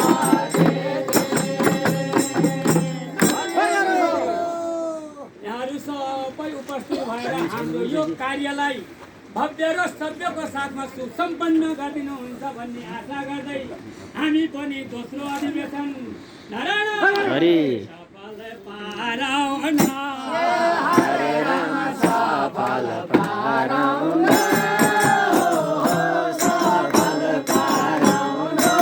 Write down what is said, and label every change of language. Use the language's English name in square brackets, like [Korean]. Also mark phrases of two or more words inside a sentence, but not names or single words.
[Nepali] उपस्थित भएर हाम्रो यो कार्यलाई भव्य र सभ्यको साथमा सुसम्पन्न गरिदिनुहुन्छ भन्ने आशा गर्दै हामी पनि दोस्रो अधिवेशन नारायण हरि सफल पाराउन हरे राम सफल पाराउन सफल पाराउन